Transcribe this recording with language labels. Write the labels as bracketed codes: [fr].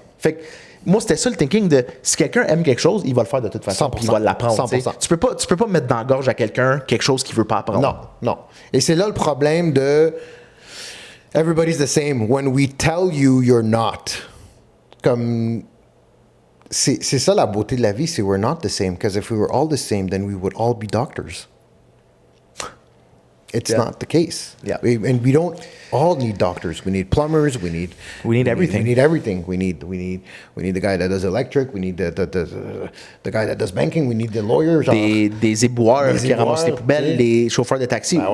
[fr] Fait que moi, c'était ça le thinking de si quelqu'un aime quelque chose, il va le faire de toute façon. Il va l'apprendre. Tu peux pas mettre dans la gorge à quelqu'un quelque chose qu'il veut pas apprendre. Non. Et c'est là le problème de [en] everybody's the same when we tell you you're not. [fr] Comme c'est ça la beauté de la vie, c'est [en] we're not the same. Because if we were all the same, then we would all be doctors. It's not the case. Yeah. And we don't all need doctors. We need plumbers. We need everything. We need everything. We need the guy that does electric. We need the guy that does banking. We need the lawyer. [fr] Des éboueurs qui ramassent les poubelles, les chauffeurs de taxi.